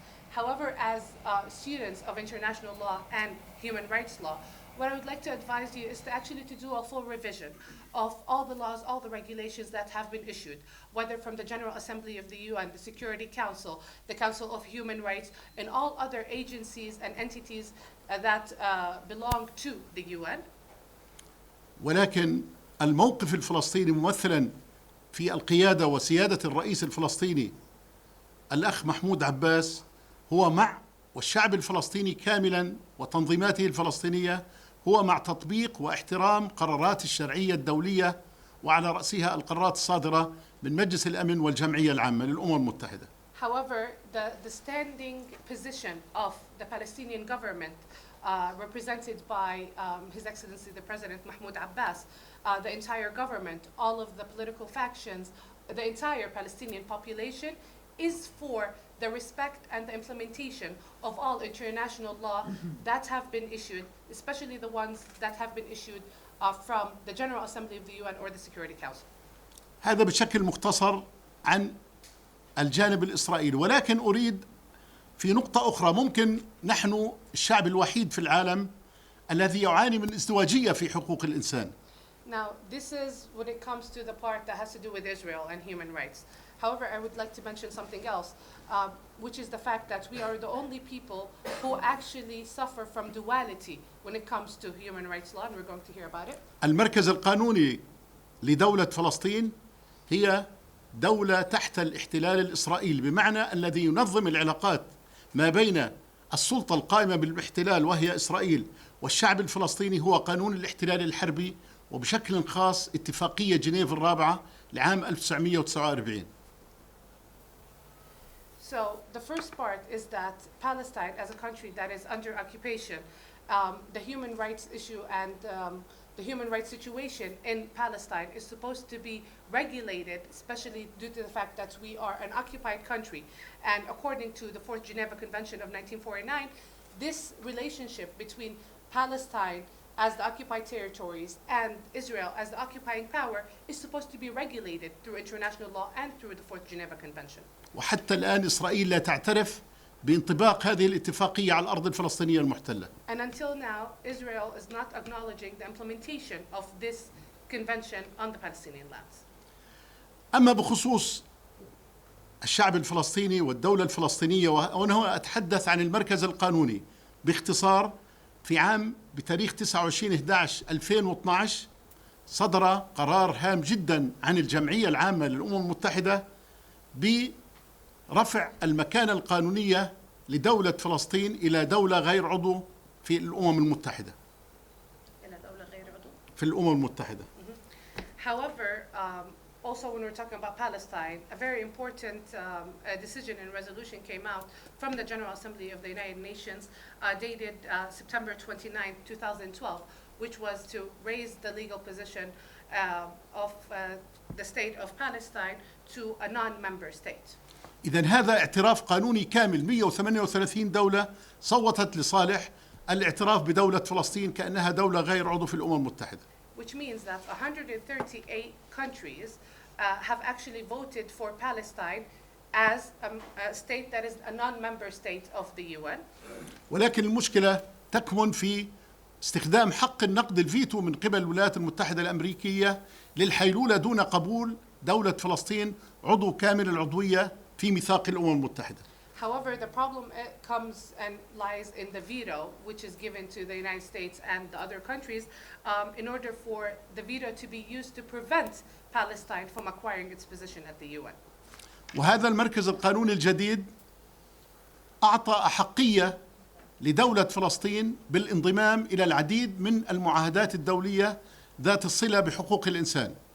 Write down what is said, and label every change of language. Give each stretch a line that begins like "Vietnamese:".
English: However, as students of international law and human rights law, what I would like to advise you is to actually to do a full revision of all the laws, all the regulations that have been issued, whether from the General Assembly of the UN, the Security Council, the Council of Human Rights, and all other agencies and entities that belong to the UN.
Arabic: ولكن الموقف الفلسطيني ممثلا في القيادة وسيادة الرئيس الفلسطيني الأخ محمود عباس هو مع، والشعب الفلسطيني كاملا وتنظيماته الفلسطينية هو مع تطبيق واحترام قرارات الشرعية الدولية، وعلى رأسها القرارات الصادرة من مجلس الأمن والجمعية العامة للأمم المتحدة.
English: However, the standing position of the Palestinian government represented by His Excellency the President Mahmoud Abbas, the entire government, all of the political factions, the entire Palestinian population is for the respect and the implementation of all international law that have been issued, especially the ones that have been issued from the General Assembly of the UN or the Security Council.
Arabic: هذا بشكل مختصر عن الجانب الإسرائيلي، ولكن أريد في نقطة أخرى. ممكن نحن الشعب الوحيد في العالم الذي يعاني من ازدواجية في حقوق الإنسان.
English: Now, this is when it comes to the part that has to do with Israel and human rights. However, I would like to mention something else, which is the fact that we are the only people who actually suffer from duality when it comes to human rights law, and we're going to hear about it.
Arabic: المركز القانوني لدولة فلسطين هي دولة تحت الاحتلال الإسرائيلي، بمعنى الذي ينظم العلاقات ما بين السلطة القائمة بالاحتلال وهي إسرائيل والشعب الفلسطيني هو قانون الاحتلال الحربي، وبشكل خاص اتفاقية جنيف الرابعة لعام 1949.
English: So the first part is that Palestine, as a country that is under occupation, the human rights issue and the human rights situation in Palestine is supposed to be regulated, especially due to the fact that we are an occupied country. And according to the Fourth Geneva Convention of 1949, this relationship between Palestine as the occupied territories and Israel as the occupying power is supposed to be regulated through international law and through the Fourth Geneva Convention.
Arabic: وحتى الآن إسرائيل لا تعترف بانطباق هذه الاتفاقية على الأرض الفلسطينية المحتلة.
English: And until now, Israel is not acknowledging the implementation of this convention on the Palestinian lands.
Arabic: أما بخصوص الشعب الفلسطيني والدولة الفلسطينية، وهنا أتحدث عن المركز القانوني باختصار. في عام بتاريخ 29/11/2012 صدر قرار هام جدا عن الجمعية العامة للأمم المتحدة برفع المكانة القانونية لدولة فلسطين إلى دولة غير عضو في الأمم المتحدة. إلى دولة غير عضو في الأمم المتحدة.
English: However, also when we're talking about Palestine, a very important decision and resolution came out from the General Assembly of the United Nations dated September 29, 2012, which was to raise the legal position of the state of Palestine to a non-member state.
Arabic: إذن هذا اعتراف قانوني كامل. 138 دولة صوتت لصالح الاعتراف بدولة فلسطين كأنها دولة غير عضو في الأمم المتحدة.
English: Which means that 138 countries have actually voted for Palestine as a state that is a non-member state of the UN.
Arabic: ولكن المشكلة تكمن في استخدام حق النقد الفيتو من قبل الولايات المتحدة الأمريكية للحيلولة دون قبول دولة فلسطين عضو كامل العضوية في ميثاق الأمم المتحدة.
English: However, the problem comes and lies in the veto, which is given to the United States and the other countries in order for the veto to be used to prevent Palestine from acquiring its position at the UN.
Arabic: وهذا المركز القانوني الجديد أعطى أحقية لدولة فلسطين بالانضمام إلى العديد من المعاهدات الدولية ذات الصلة بحقوق الإنسان.